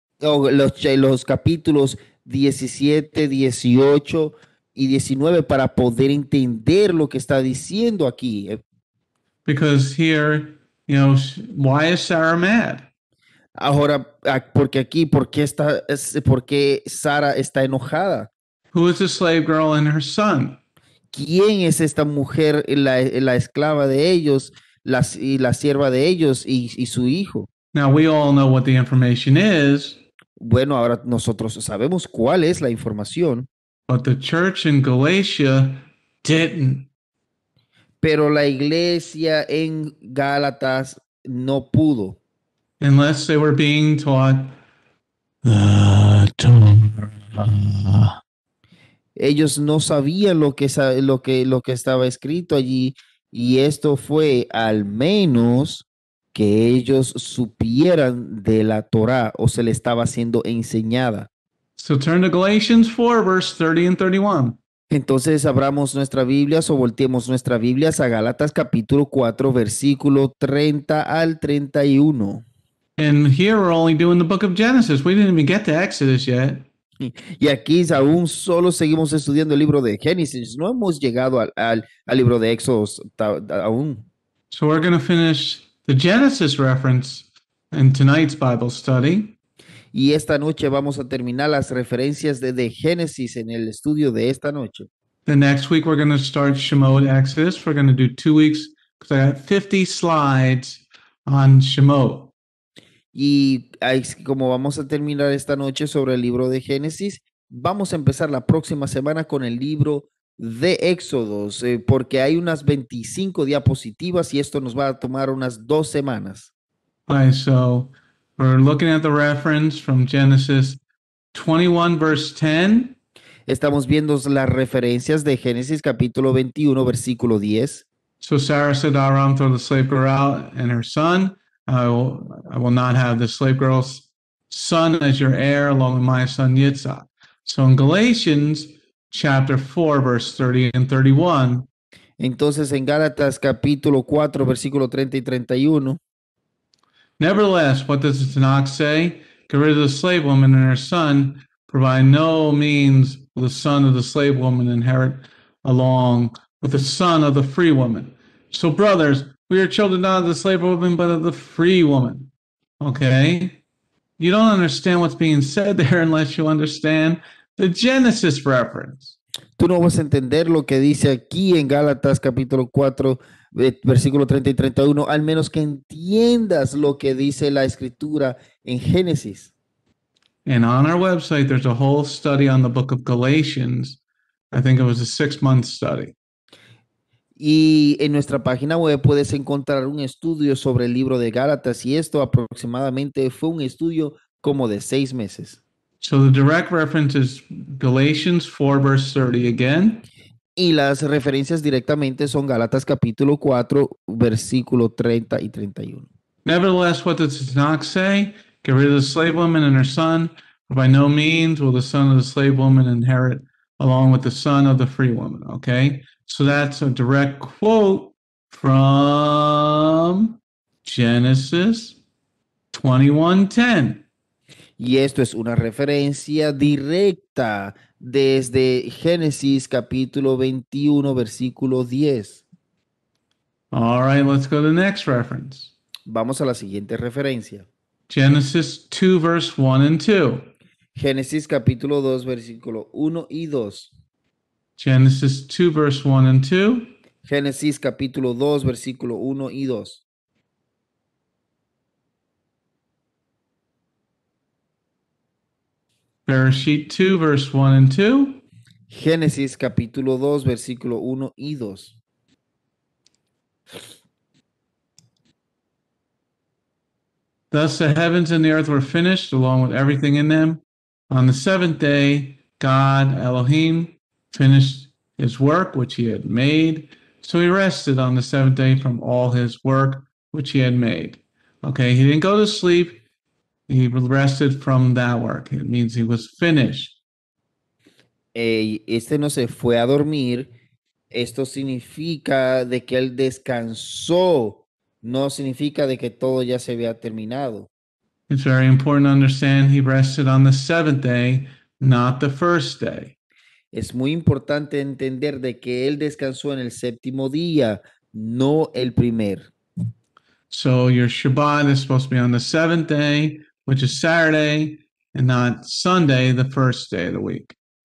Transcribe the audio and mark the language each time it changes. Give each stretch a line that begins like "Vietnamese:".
Spanish: los capítulos 17, 18 y 19 para poder entender lo que está diciendo aquí.
English: Because here, why is Sarah mad?
Spanish: Ahora, porque aquí, ¿por qué Sara está enojada?
English: Who is the slave girl and her son?
Spanish: ¿Quién es esta mujer, la esclava de ellos, la sierva de ellos y su hijo?
English: Now, we all know what the information is.
Spanish: Bueno, ahora nosotros sabemos cuál es la información.
English: But the church in Galatia didn't.
Spanish: Pero la iglesia en Gálatas no pudo.
English: Unless they were being taught the Torah.
Spanish: Ellos no sabían lo que estaba escrito allí, y esto fue al menos que ellos supieran de la Torá o se le estaba siendo enseñada.
English: So turn to Galatians 4, verse 30 and 31.
Spanish: Entonces abramos nuestra Biblia o volteemos nuestra Biblia a Gálatas capítulo 4, versículo 30 al 31.
English: And here we're only doing the book of Genesis. We didn't even get to Exodus yet.
Spanish: Y aquí aún solo seguimos estudiando el libro de Génesis. No hemos llegado al libro de Éxodo aún.
English: So we're going to finish the Genesis reference in tonight's Bible study.
Spanish: Y esta noche vamos a terminar las referencias de Génesis en el estudio de esta noche.
English: The next week we're going to start Shemot Exodus. We're going to do 2 weeks because I got 50 slides on Shemot.
Spanish: Y como vamos a terminar esta noche sobre el libro de Génesis, vamos a empezar la próxima semana con el libro de Éxodos, porque hay unas 25 diapositivas y esto nos va a tomar unas 2 semanas.
English: Right, so we're looking at the reference from Genesis 21, verse 10.
Spanish: Estamos viendo las referencias de Génesis capítulo 21, versículo 10.
English: So Sarah said to Abraham, "Throw the slave girl out and her son. I will not have the slave girl's son as your heir along with my son Yitzhak." So in Galatians chapter 4, verse 30 and 31.
Spanish: Entonces en Gálatas capítulo 4, versículo 30 y 31.
English: Nevertheless, what does the Tanakh say? Get rid of the slave woman and her son, for by no means will the son of the slave woman inherit along with the son of the free woman. So brothers, we are children not of the slave woman, but of the free woman. Okay? You don't understand what's being said there unless you understand the Genesis reference.
Spanish: Tú no vas a entender lo que dice aquí en Gálatas capítulo 4, versículo 30 y 31, al menos que entiendas lo que dice la escritura en Génesis.
English: And on our website, there's a whole study on the book of Galatians. I think it was a 6-month study.
Spanish: Y en nuestra página web puedes encontrar un estudio sobre el libro de Gálatas, y esto aproximadamente fue un estudio como de 6 meses.
English: So the direct reference is Galatians 4, verse 30 again.
Spanish: Y las referencias directamente son Gálatas capítulo 4, versículo 30 y 31.
English: Nevertheless, what does the Tanakh say? Get rid of the slave woman and her son, for by no means will the son of the slave woman inherit along with the son of the free woman. Okay? So that's a direct quote from Genesis 21:10.
Spanish: Y esto es una referencia directa desde Génesis capítulo 21, versículo 10.
English: All right, let's go to the next reference.
Spanish: Vamos a la siguiente referencia.
English: Genesis 2, verse 1 and 2.
Spanish: Génesis capítulo 2, versículo 1 y 2.
English: Genesis 2, verse 1 and 2.
Spanish: Génesis capítulo 2, versículo 1 y 2.
English: Bereshit 2, verse 1 and 2.
Spanish: Génesis capítulo 2, versículo 1 y 2.
English: Thus the heavens and the earth were finished, along with everything in them. On the seventh day, God, Elohim, finished his work which he had made. So he rested on the seventh day from all his work which he had made. Okay, he didn't go to sleep. He rested from that work. It means he was finished.
Spanish: Este no se fue a dormir. Esto significa de que él descansó. No significa de que todo ya se había terminado.
English: It's very important to understand he rested on the seventh day, not the first day.
Spanish: Es muy importante entender de que él descansó en el séptimo día, no el primer.
English: So your Shabbat is supposed to be on the seventh day, which is Saturday, and not Sunday, the first day of the week.